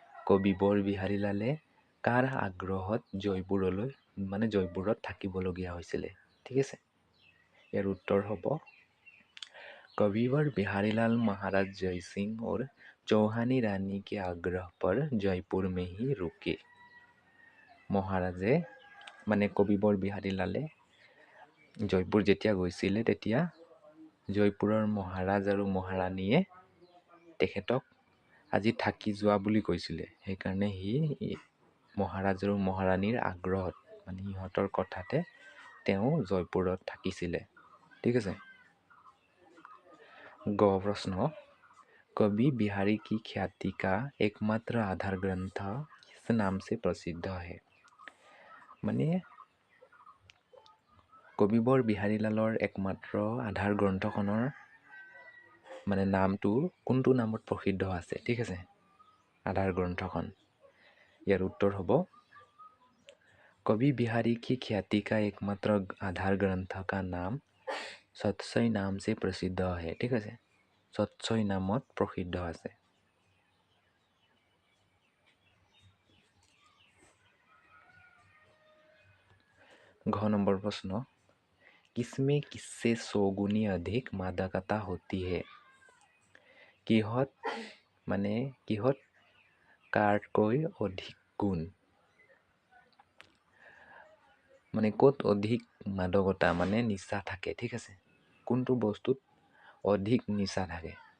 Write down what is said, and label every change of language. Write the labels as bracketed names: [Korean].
[Assamese] कविवर बिहारीलाले কাৰ আগ্ৰহত জয়পুৰলৈ, মানে জয়পুৰত থাকিবলগীয়া হৈছিলে, ঠিক আছে। ইয়াৰ উত্তৰ হ'ব, [Hindi] कविवर बिहारीलाल महाराज जय सिंह और चौहानी रानी के आग्रह पर जयपुर में ही रुके। [Assamese] মহাৰাজে, মানে কবিবৰ বিহাৰীলালে জয়পুৰ যেতিয়া গৈছিলে তেতিয়া জয়পুৰৰ মহাৰাজ আৰু মহাৰাণীয়ে তেখেতক আজি থাকি যোৱা বুলি কৈছিলে। সেইকাৰণে সি মহাৰাজ আৰু মহাৰাণীৰ আগ্ৰহত, মানে সিহঁতৰ কথাতে তেওঁ জয়পুৰত থাকিছিলে, ঠিক আছে। [Hindi] গ प्रश्न, कवि बिहारी की ख्याति का एकमात्र आधार ग्रंथ किस नाम से प्रसिद्ध है? [Assamese] মানে কবিবৰ বিহাৰীলালৰ একমাত্ৰ আধাৰ গ্ৰন্থখনৰ মানে নামটো কোনটো নামত প্ৰসিদ্ধ আছে, ঠিক আছে, আধাৰ গ্ৰন্থখন। ইয়াৰ উত্তৰ হ'ব, [Hindi] कवि बिहारी की ख्याति का एकमात्र आधार ग्रंथ का नाम सत्सई नाम से प्रसिद्ध है, [Assamese] ঠিক আছে, সৎসই নামত প্ৰসিদ্ধ আছে। [Hindi] घ नंबर प्रश्न, किसमें किससे 100 गुनी अधिक मादकता होती है? [Assamese] কিহত, মানে কিহত কাৰকৈ অধিক গুণ, মানে ক'ত অধিক মাদকতা মানে নিচা থাকে, ঠিক আছে, কোনটো বস্তুত অধিক নিচা থাকে।